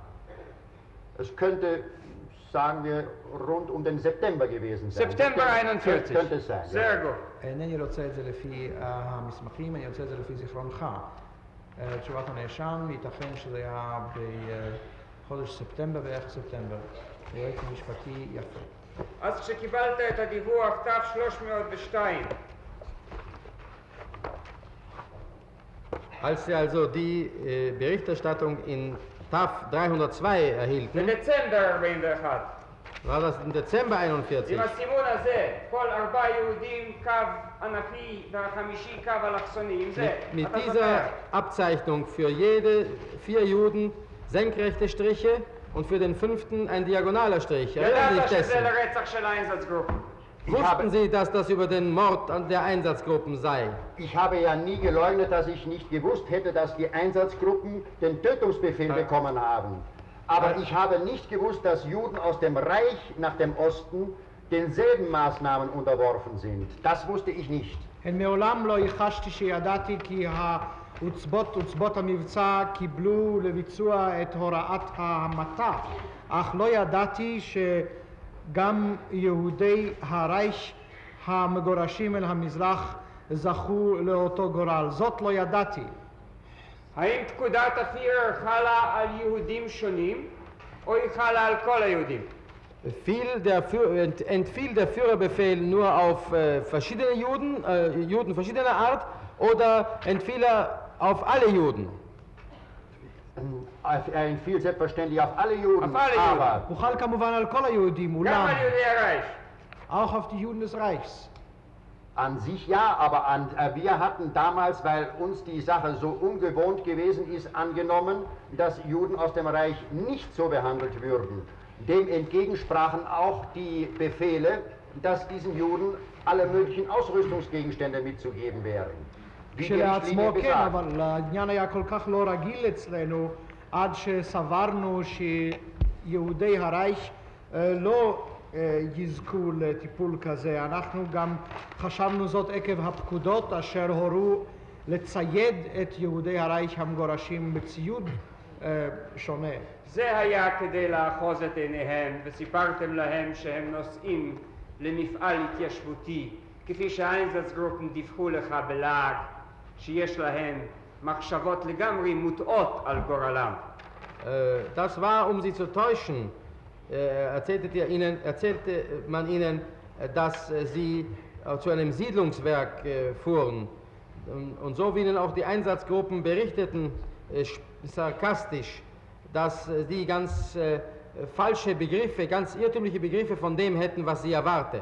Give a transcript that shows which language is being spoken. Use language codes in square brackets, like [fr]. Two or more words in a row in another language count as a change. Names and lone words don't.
[de] Es könnte, sagen wir, rund um den September gewesen sein. September 41. Könnte es sein. sehr Ja. gut. [he] אינני רוצה את זה לפי המסמכים, אני רוצה את זה לפי זיכרונך. תשובת הנאשם, ייתכן שזה היה בחודש ספטמבר, בערך ספטמבר. יועץ משפטי יפה. אז כשקיבלת את הדיווח תף 302, [de] Als Sie also die Berichterstattung in TAF 302 erhielten, [he] בדצמבר 41, [de] war das im Dezember 41. [he] עם הסימון הזה, כל 4 יהודים קו ענפי והחמישי קו אלכסוני, עם זה, [de] Mit [he] אתה [de] dieser [he] זוכר? [de] Abzeichnung für jede 4 Juden senkrechte Striche und für den 5. ein diagonaler Strich. Erinnern Sie [he] ידעת [de] sich [he] שזה [de] dessen? [he] לרצח של האיינזצגרופן. [de] Wussten Sie, dass das über den Mord an der Einsatzgruppen sei? Ich habe ja nie geleugnet, dass ich nicht gewusst hätte, dass die Einsatzgruppen den Tötungsbefehl bekommen haben. Aber ich habe nicht gewusst, dass Juden aus dem Reich nach dem Osten denselben Maßnahmen unterworfen sind. Das wusste ich nicht. [he] הן מעולם לא ייחשתי שידעתי כי עוצבות המבצע קיבלו לביצוע את הוראת ההמתה, אך לא ידעתי שגם יהודי הרייך המגורשים אל המזרח זכו לאותו גורל. זאת לא ידעתי. האם פקודת הפירר חלה על יהודים שונים, או היא חלה על כל היהודים? [de] Entfiel der Führerbefehl nur auf verschiedene Juden, Juden verschiedener Art, oder entfiel er auf alle Juden? Er entfiel selbstverständlich auf alle Juden, Auf alle Juden. aber [he] הוא חל כמובן על כל היהודים, גם אולם על יהודי הרייך. [de] auch auf die Juden des Reichs. an sich ja, aber wir hatten damals, weil uns die Sache so ungewohnt gewesen ist, angenommen, dass Juden aus dem Reich nicht so behandelt würden. Dem entgegensprachen auch die Befehle, dass diesen Juden alle möglichen Ausrüstungsgegenstände mitzugeben wären. Wie die [he] כשלעצמו [de] Richtlinie [he] כן, [de] besagt. [he] אבל העניין היה כל כך לא רגיל אצלנו, עד שסברנו שיהודי הרייך לא יזכו לטיפול כזה. אנחנו גם חשבנו זאת עקב הפקודות אשר הורו לצייד את יהודי הרייך המגורשים בציוד שונה. זה היה כדי לאחוז את עיניהם, וסיפרתם להם שהם נוסעים למפעל התיישבותי, כפי שהאיינזצגרופן דיווחו לך בלעג, שיש להם מחשבות לגמרי מוטעות על גורלם. [de] Das war, um sie zu täuschen, erzählte man ihnen, dass sie zu einem Siedlungswerk fuhren. Und so wie ihnen auch die Einsatzgruppen berichteten, sarkastisch, dass Sie ganz falsche Begriffe, ganz irrtümliche Begriffe von dem hätten, was Sie erwarte.